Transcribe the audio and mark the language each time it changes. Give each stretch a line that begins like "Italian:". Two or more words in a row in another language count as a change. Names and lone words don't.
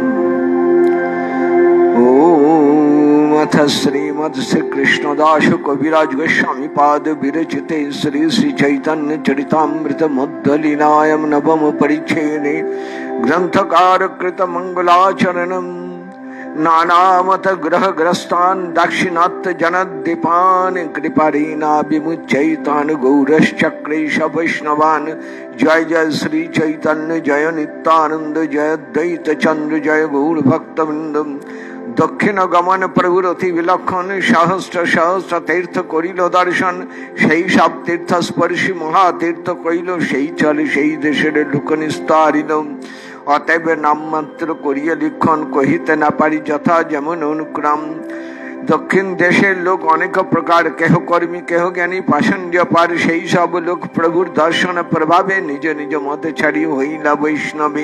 Sanskrit: ओम श्रीमद् श्री कृष्णदास कविराज गोस्वामी पाद विरचिते श्री श्री चैतन्य चरितामृत मध्य-लीलायां नवम परिच्छेदे ग्रंथकार कृत मंगलाचरणं नानामत ग्रहग्रस्तान् दाक्षिणात्य जनद्दीपान् कृपारीना विमुच्यैतान् गौरश्चक्रेश वैष्णवान्।
Bangla: জয় জয় শ্রী চৈতন্য জয় নিত্যানন্দ জয় দ্বৈত চন্দ্র জয় গৌর ভক্তবৃন্দ। দক্ষিণ গমন প্রভুর অতি বিলক্ষণ সহস্র সহস্র তীর্থ করিল দর্শন সেই সব তীর্থ স্পর্শী মহাতীর্থ কইল সেই চলে সেই দেশের লোক নিস্তারিল। অতএব নামমাত্র করিয়া লিখন কহিতে না পারি যথা যেমন অনুক্রম। দক্ষিণ দেশের লোক অনেক প্রকার কেহ কর্মী কেহ জ্ঞানী পাষণ্ড পার সেই সব লোক প্রভুর দর্শন প্রভাবে নিজ নিজ মতে ছাড়ি হইলা বৈষ্ণবী।